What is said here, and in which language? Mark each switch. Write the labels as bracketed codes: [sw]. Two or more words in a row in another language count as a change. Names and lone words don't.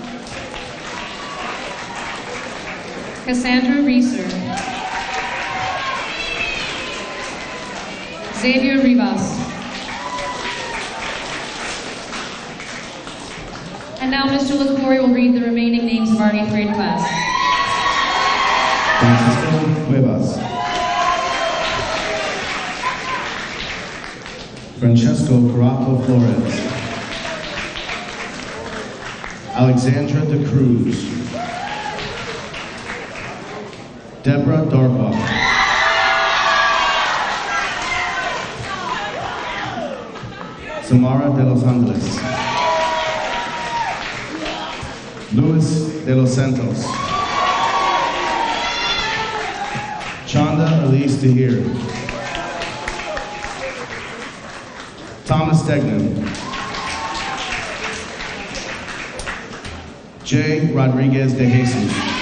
[en] Cassandra Reeser. Xavier Rivas. And now Mr. LaCory will read the remaining names of our 8th grade class. Francisco Cuevas. Francesco Caraco Flores. Alexandra De Cruz. Deborah Darkoff. Samara de los Angeles. Luis de los Santos. Chanda Elise Tahir. Thomas Degnan. Jay Rodriguez de Jesus.